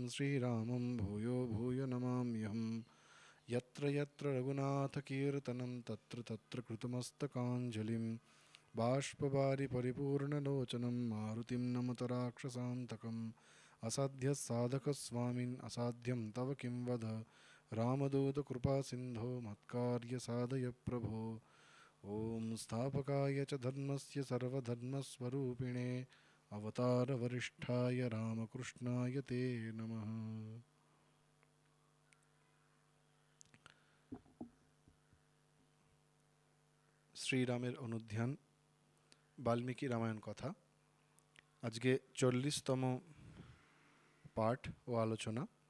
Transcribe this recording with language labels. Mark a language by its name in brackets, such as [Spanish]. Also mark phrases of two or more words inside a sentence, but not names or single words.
[Sanskrit] श्रीरामं भूयो भूयो नमाम्यहम् यत्र यत्र रघुनाथकीर्तनं तत्र तत्र कृतमस्तकाञ्जलिं बाष्पवारि परिपूर्णलोचनं मारुतिं नमत राक्षसान्तकम् असाध्यसाधकस्वामिन् असाध्यं तव किं वद रामदूतकृपासिन्धो मत्कार्यसाधय प्रभो। ॐ स्थापकाय च धर्मस्य सर्वधर्मस्वरूपिणे अवतारवरिष्ठाय रामकृष्णाय ते नमः। [Bangla] শ্রীরামের অনুধ্যান বাল্মীকি রামায়ণ কথা। আজকে 40তম পাঠ ও আলোচনা।